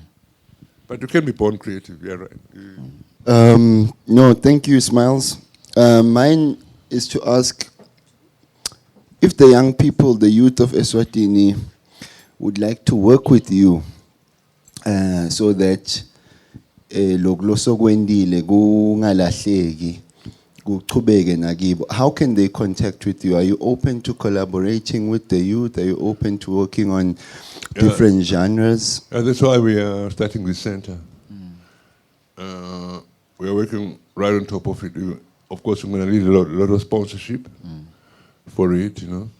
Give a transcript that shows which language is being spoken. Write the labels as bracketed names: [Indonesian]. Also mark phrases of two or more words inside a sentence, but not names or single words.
[English] But you can be born creative, yeah, right. No, thank you, Smiles. Mine is to ask if the young people, the youth of Eswatini, would like to work with you so that [Swati] lokulosokwendile kungalahleki kuchubeke nakibo. [English] How can they contact with you? Are you open to collaborating with the youth? Are you open to working on different genres? That's why we are starting this center. We are working right on top of it. Of course, we're going to need a lot of sponsorship for it, you know.